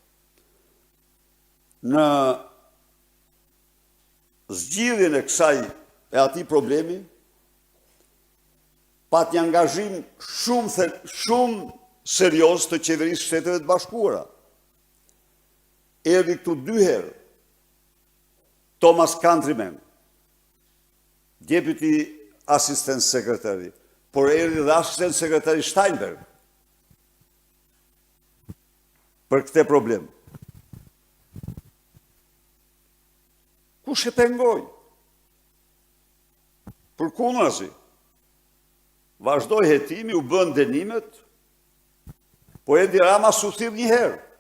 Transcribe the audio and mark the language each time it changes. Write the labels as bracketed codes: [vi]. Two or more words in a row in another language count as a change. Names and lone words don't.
[sq] Në zgjidhjen e kësaj e atij problemi, pat një angazhim shumë serios të qeverisë Shteteve të Bashkuara. Erdhi këtu 2 herë Thomas Countryman, [en] deputy assistant secretary, [sq] por erdhi dhe [en] assistant secretary [sq] Steinberg për këtë problem. Kush e pengoi? Përkundrazi. Vazhdoi hetimi, u bën dënimet, po Edi Rama s'u thirr një herë.